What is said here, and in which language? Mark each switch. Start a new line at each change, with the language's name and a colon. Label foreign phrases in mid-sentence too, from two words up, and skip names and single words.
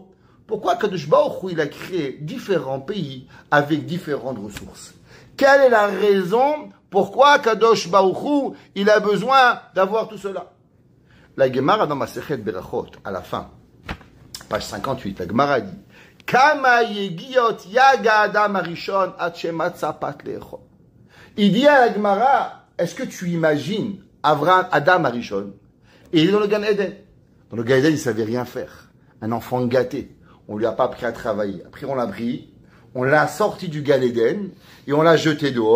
French: Pourquoi
Hebrew: קדוש ברוך הוא,
French: il a créé différents pays avec différentes ressources? Quelle est la raison pourquoi
Hebrew: קדוש ברוך הוא,
French: il a besoin d'avoir tout cela? La Gemara dans Masechet Berachot, à la fin, page 58, la Gemara dit
Hebrew: כמה יגיעות יגע אדם הראשון עד שמצא פת לאכול.
French: Il dit à la Gemara, est-ce que tu imagines
Hebrew: אדם הראשון,
French: et il est dans le Gan Eden. Dans le Gan Eden, il ne savait rien faire. Un enfant gâté. On ne lui a pas appris à travailler. Après, on l'a pris, on l'a sorti du Gan Eden, et on l'a jeté dehors.